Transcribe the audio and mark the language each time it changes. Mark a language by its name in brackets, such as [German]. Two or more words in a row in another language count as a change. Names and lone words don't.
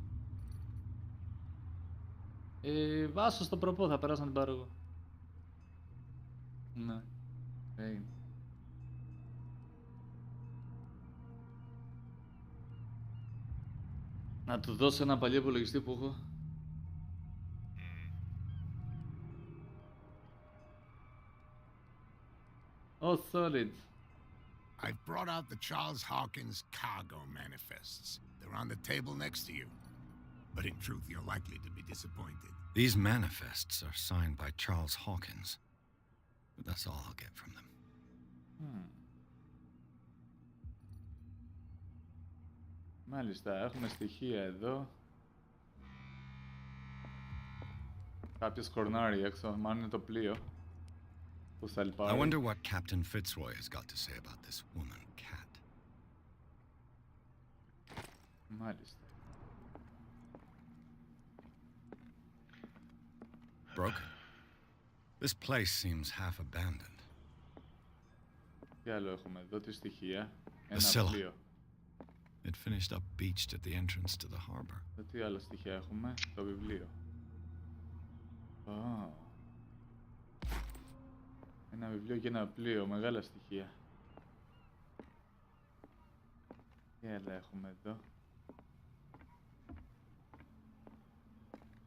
[Greek] Βάσω στο προπό, θα περάσω να την πάρω εγώ. Ναι. Έγινε. Να του δώσω ένα παλιό υπολογιστή που έχω. [English] Oh, solid. I've brought out the Charles Hawkins cargo manifests. They're on the table next to you. But in truth, you're likely to be disappointed. These manifests are signed by Charles Hawkins. But that's all I'll get from them. [Greek] Μάλιστα, έχουμε στοιχεία εδώ. Κάποιος κορνάρι έξω, μάλλον είναι το πλοίο. Που θα [English] I [Greek] λυπάρει. [English] wonder what Captain Fitzroy has got to say about this woman, Cat. [Greek] Μάλιστα. [English] Broken. This place seems half abandoned. [Greek] Τι άλλο έχουμε εδώ, τι στοιχεία. Βασίλα. Ένα πλοίο. [English] It finished up beached at the entrance to the harbor. [Greek] Τι άλλα στοιχεία έχουμε, το βιβλίο. Ένα βιβλίο και ένα πλοίο, μεγάλα στοιχεία. Τι άλλα έχουμε εδώ.